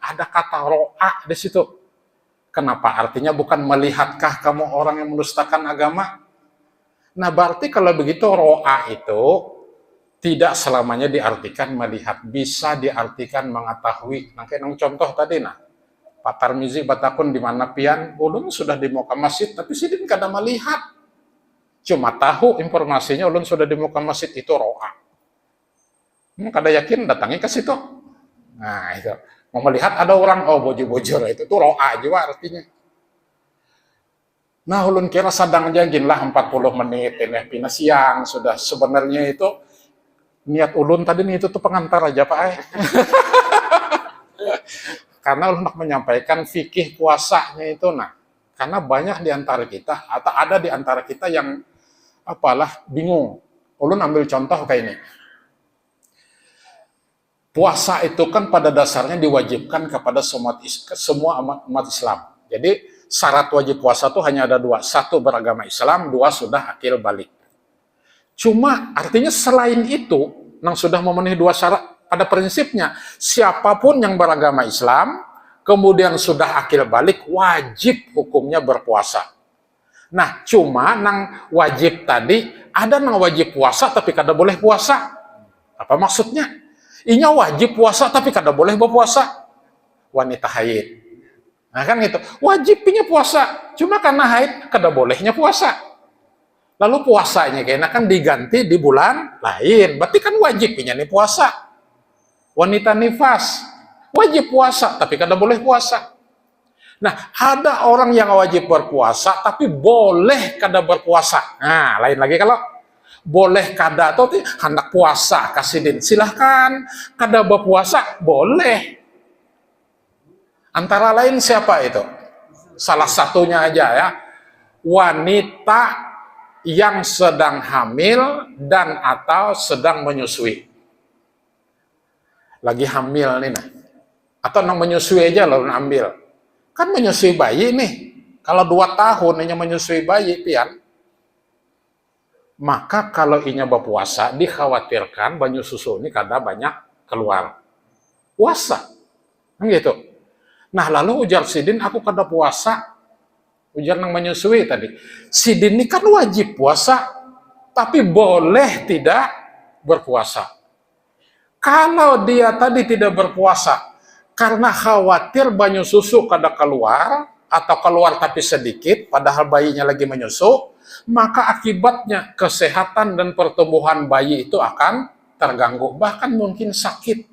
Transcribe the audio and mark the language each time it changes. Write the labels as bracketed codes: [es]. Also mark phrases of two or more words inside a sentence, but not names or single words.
[id] Ada kata ro'a di situ. Kenapa? Artinya bukan melihatkah kamu orang yang mendustakan agama? Nah, berarti kalau begitu ro'a itu tidak selamanya diartikan melihat, bisa diartikan mengetahui. [bjn] Nah, kayak contoh tadi nah, Pak Tarmizi batakun di mana pian, ulun sudah di muka masjid, tapi sidin kada melihat. Cuma tahu informasinya ulun sudah di muka masjid itu ro'a. Kada yakin datangi ke situ. Nah, itu. [id] Mau melihat ada orang, oh bojor-bojor, itu tuh ro'a juga artinya. [bjn] Nah, ulun kira sadang jagin lah 40 menit, ini pina siang, sudah sebenarnya itu, niat ulun tadi nih itu tuh pengantar aja Pak. [id] Karena ulun nak menyampaikan fikih puasanya itu, nah, karena banyak di antara kita, atau ada di antara kita yang, apalah, bingung. Ulun ambil contoh kayak ini. Puasa itu kan pada dasarnya diwajibkan kepada semua umat Islam. Jadi syarat wajib puasa itu hanya ada dua. Satu beragama Islam, dua sudah akil balik. Cuma artinya selain itu, yang sudah memenuhi dua syarat, pada prinsipnya siapapun yang beragama Islam, kemudian sudah akil balik, wajib hukumnya berpuasa. [bjn] Nah, cuma nang wajib tadi, ada nang wajib puasa tapi kada boleh puasa. [id] Apa maksudnya? [bjn] Inya wajib puasa tapi kada boleh berpuasa. [id] Wanita haid. Nah kan gitu. Wajib punya puasa. [bjn] Cuma karena haid kada bolehnya puasa. Lalu puasanya kayaknya kan diganti di bulan lain. [id] Berarti kan wajib punya nih puasa. Wanita nifas. Wajib puasa tapi kada boleh puasa. Nah ada orang yang wajib berpuasa tapi boleh kada berpuasa. [bjn] Nah lain lagi kalau boleh kada atau hendak puasa kasidin silahkan, kada berpuasa boleh. [id] Antara lain siapa itu? Salah satunya aja ya, wanita yang sedang hamil dan atau sedang menyusui. [bjn] Lagi hamil nih nah, atau nang menyusui aja lalu ambil. Kan menyusui bayi nih, kalau 2 tahun hanya menyusui bayi pian. Maka kalau inya berpuasa, dikhawatirkan banyu susu ini kada banyak keluar. [id] Puasa. Kan gitu. [bjn] Nah, lalu ujar sidin, aku kada puasa. Ujar nang menyusui tadi. [id] Sidin ini kan wajib puasa, tapi boleh tidak berpuasa. Kalau dia tadi tidak berpuasa, karena khawatir [bjn] banyu susu kada keluar, [id] atau keluar tapi sedikit, padahal bayinya lagi menyusu, maka akibatnya kesehatan dan pertumbuhan bayi itu akan terganggu, bahkan mungkin sakit.